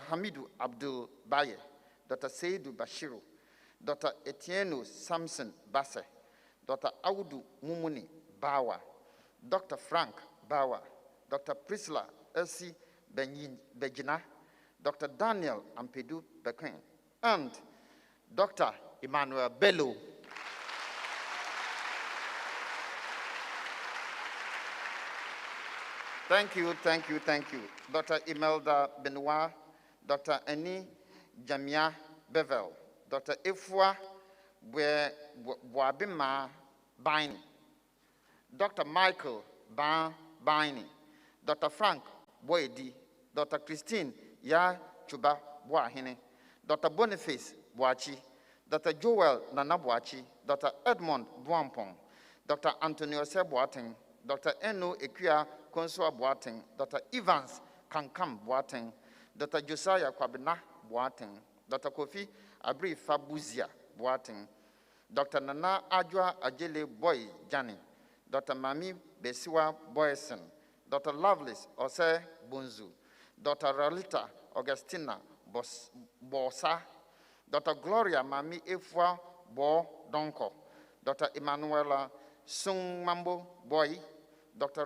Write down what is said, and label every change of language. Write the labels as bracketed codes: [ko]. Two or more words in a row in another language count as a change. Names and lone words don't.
[en] Hamidu Abdul Baye, Dr. Seidu Bashiru, Dr. Etienne Samson Basse, Dr. Audu Mumuni Bawa, Dr. Frank Bawa, Dr. Priscilla Elsie Bejina, Dr. Daniel Ampedu Bequin, and Dr. Emmanuel Bello. Thank you. Dr. Imelda Benoit, Dr. Annie Jamia Bevel, Dr. Ifwa Boabima Baini, Dr. Michael Baini, Dr. Frank Boedi, Dr. Christine Ya Chuba Boahine, Dr. Boniface Boachi, Dr. Joel Nana Boachi, Dr. Edmond Boampong, Dr. Antonio Seboating, Dr. Eno Ekia Konsua Boating, Dr. Evans Kankam Boating, Dr. Josiah Kwabena Boating, Dr. Kofi Abri Fabuzia Boating, Dr. Nana Ajwa Ajele Boy Jani, Dr. Mami Besiwa Boyson, Dr. Lovelace Ose Bunzu, Dr. Ralita Augustina Bosa, Dr. Gloria Mami Efwa Bo Donko, Dr. Emanuela Sung Mambo Boy, Dr.